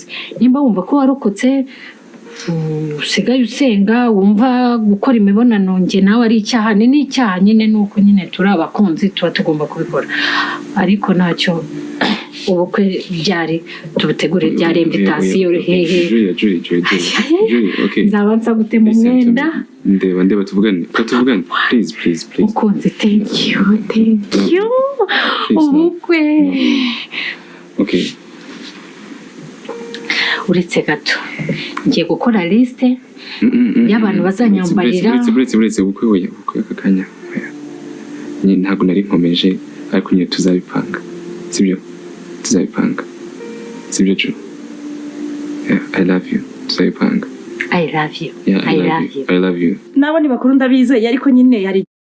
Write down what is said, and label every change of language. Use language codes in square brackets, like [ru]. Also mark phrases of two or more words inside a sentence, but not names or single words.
[rw] Nimba wumva ko warokotse usigaye usenga wumva gukora imibonano njye nawe ari icyaha ni icyaha nyine nuko nyine turi abakunzi tuba tugomba kubikora. Ariko ntacyo ubukwe byari tubutegure byari invitation hehe. Okay. Nzabanza gutema umwenda. Ndeba tuvugane. Please. Ukunze [en] thank you. [rw] Ubukwe. Okay. Uretse gato ngiye gukora liste y'abantu bazanyambarira. Buretse ubukwe aka kanya. Ntabwo nari nkomeje ariko nyine tuzabipanga. Sibyo? Tuzabipanga. Sibyo cyo? [en] Yeah, I love you. Tuzabipanga. I love you. Yeah, I love you. [rw] Nabo ni bakuru ndabizeye ariko nyine hari